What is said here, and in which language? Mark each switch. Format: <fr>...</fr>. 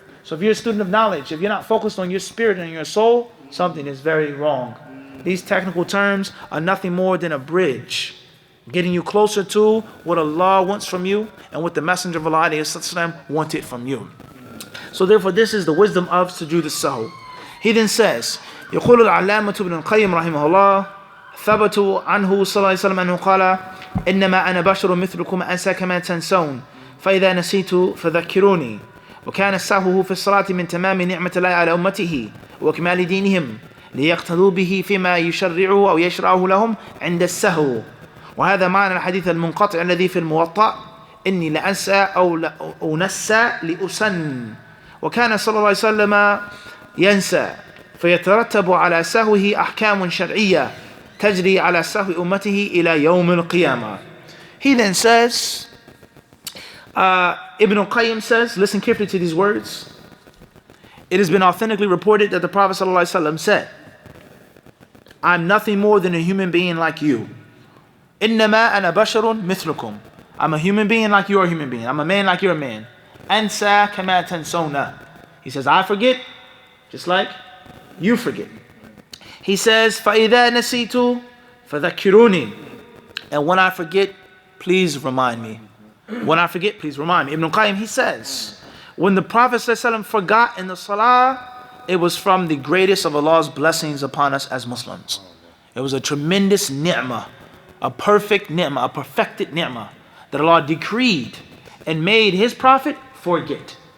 <en>So if you're a student of knowledge, if you're not focused on your spirit and your soul, something is very wrong. These technical terms are nothing more than a bridge, getting you closer to what Allah wants from you and what the Messenger of Allah wanted from you. So therefore, this is the wisdom of sujood as-sahw. He then says,</en> <ar>يقول العلامة ابن القيم رحمه الله ثبت عنه صلى الله عليه وسلم أنه قال إنما أنا بشر مثلكم أنسى كما تنسون فإذا نسيت فذكروني وكان السهو في الصلاة من تمام نعمة الله على أمته وكمال دينهم ليقتدوا به فيما يشرعه أو يشرعه لهم عند السهو. وهذا معنى الحديث المنقطع الذي في الموطأ إني لأنسى أو أنسى لأسن. وكان صلى الله عليه وسلم ينسى فيترتب على سهوه أحكام شرعية تجري على سهو أمته إلى يوم القيامة.</ar> <en>He then says, Ibn al-Qayyim says, listen carefully to these words. It has been authentically reported that the Prophet ﷺ said, I'm nothing more than a human being like you.</en> <ar>إِنَّمَا أَنَا بَشَرٌ مِثْلُكُمْ.</ar> <en>I'm a human being like you're a human being. I'm a man like you're a man.</en> <ar>أَنْسَى كَمَا تَنْسَوْنَ.</ar> <en>He says, I forget just like you forget. He says,</en> <ar>فَإِذَا نَسِيتُ فَذَكِّرُونِي.</ar> <en>And when I forget, please remind me. When I forget, please remind me. Ibn al-Qayyim, he says, when the Prophet ﷺ forgot in the salah, it was from the greatest of Allah's blessings upon us as Muslims. It was a tremendous ni'mah, a perfect ni'mah, a perfected ni'mah that Allah decreed and made His Prophet forget.</en>